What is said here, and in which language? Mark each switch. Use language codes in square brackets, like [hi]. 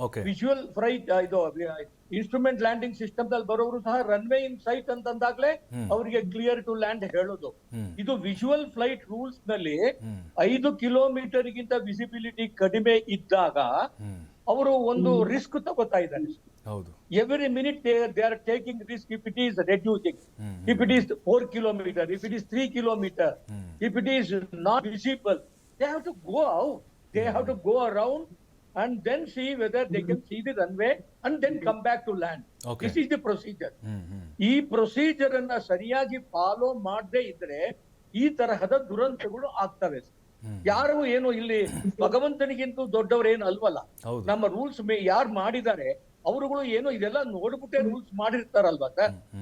[kn] Visual flight ಇದು instrument landing system ದಲ್ಲಿ ಬರೋರು ಸಹ ರನ್ವೇ ಇನ್ ಸೈಟ್ ಅಂತಂದಾಗ್ಲೇ ಅವರಿಗೆ ಕ್ಲಿಯರ್ ಟು ಲ್ಯಾಂಡ್ ಹೇಳೋದು. ಇದು ವಿಜುವಲ್ ಫ್ಲೈಟ್ ರೂಲ್ಸ್ ನಲ್ಲಿ 5 ಕಿಲೋಮೀಟರ್ ಗಿಂತ ವಿಸಿಬಿಲಿಟಿ ಕಡಿಮೆ ಇದ್ದಾಗ ಅವರು ಒಂದು ರಿಸ್ಕ್ ತಗೋತಾ ಇದ್ದಾರೆ. [en] Every minute they are taking risk. If it is reducing, if it is 4 kilometer, if it is 3 kilometer, if it is not visible, they have to go out. They have to go around and then see whether they can see the runway and then come back to land. This is the procedure. [kn] ಈ procedure ಅನ್ನ ಸರಿಯಾಗಿ follow ಮಾಡದೇ ಇದ್ರೆ ಈ ತರಹದ ದುರಂತಗಳು ಆಗ್ತವೆ. ಯಾರು ಏನು ಇಲ್ಲಿ ಭಗವಂತನಿಗಿಂತೂ ದೊಡ್ಡವರೇನು ಅಲ್ವಲ್ಲ. ನಮ್ಮ ರೂಲ್ಸ್ ಯಾರು ಮಾಡಿದ್ದಾರೆ ಅವರುಗಳು ಏನು ಇದೆಲ್ಲ ನೋಡ್ಬಿಟ್ಟೆ ರೂಲ್ಸ್ ಮಾಡಿರ್ತಾರಲ್ವಾ ಸರ್?